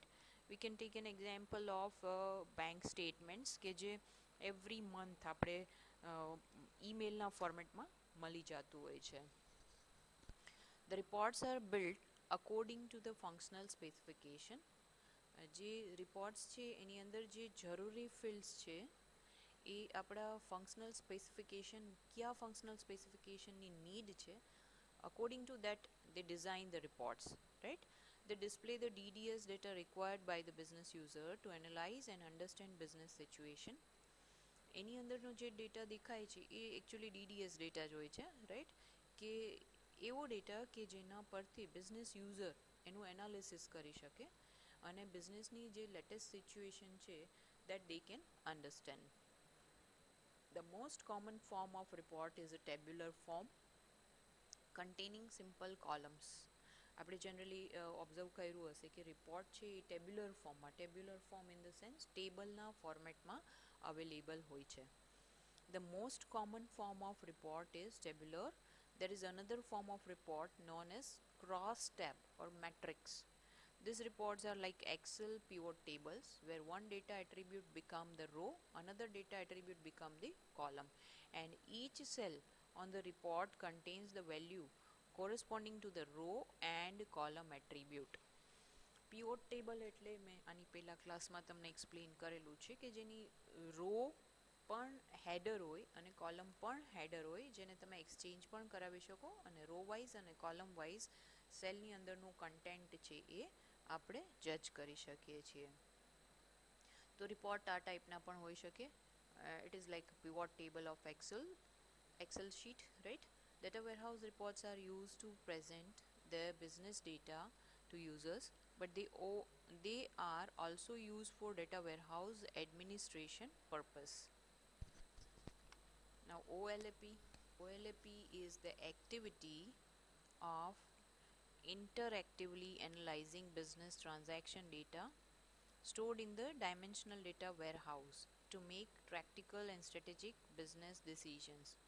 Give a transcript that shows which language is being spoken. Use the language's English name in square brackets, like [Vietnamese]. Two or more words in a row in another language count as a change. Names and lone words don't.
[English] we can take an example of bank statements [Gujarati] કે જે [English] every month [Gujarati] આપણે ઈમેલના ફોર્મેટમાં મળી જતું હોય છે. [English] the reports are build according to the functional specification. [Gujarati] જે રિપોર્ટ્સ છે એની અંદર જે જરૂરી ફિલ્ડ્સ છે એ આપણા [English] functional specification, [Gujarati] કયા ફંક્શનલ સ્પેસિફિકેશનની નીડ છે, [English] according to that they design the reports, right. They display the DDS data required by the business user to analyze and understand business situation. [Gujarati] એની અંદરનો જે ડેટા દેખાય છે એ એકચ્યુઅલી DDS ડેટા જ હોય છે, રાઈટ. કે એવો ડેટા કે જેના પરથી [English] business user [Gujarati] એનું એનાલિસિસ કરી શકે અને બિઝનેસની જે લેટેસ્ટ સિચ્યુએશન છે [English] that they can understand. The most common form of report is a tabular form containing simple columns. [Gujarati] આપણે જનરલી ઓબ્ઝર્વ કર્યું હશે કે રિપોર્ટ છે એ [English] tabular form in the sense [Gujarati] ટેબલના ફોર્મેટમાં અવેલેબલ હોય છે. [English] The most common form of report is tabular. There is another form of report known as cross tab or matrix. These reports are like Excel pivot tables where one data attribute become the row, another data attribute become the column, and each cell on the report contains the value corresponding to the row and column attribute. pivot table [Gujarati] એટલે મેં આની પહેલા ક્લાસમાં તમને એક્સપ્લેન કરેલું છે કે જેની રો પણ હેડર હોય અને કોલમ પણ હેડર હોય, જેને તમે એક્સચેન્જ પણ કરાવી શકો અને [English] row wise [Gujarati] અને [English] column wise [Gujarati] સેલની અંદરનું કન્ટેન્ટ છે એ આપણે જજ કરી શકીએ છીએ. તો રિપોર્ટ આ ટાઈપના પણ હોઈ શકે. [English] it is like pivot table of Excel sheet, right? Data warehouse reports are used to present the business data to users, but they are also used for data warehouse administration purpose. Now OLAP is the activity of interactively analyzing business transaction data stored in the dimensional data warehouse to make practical and strategic business decisions.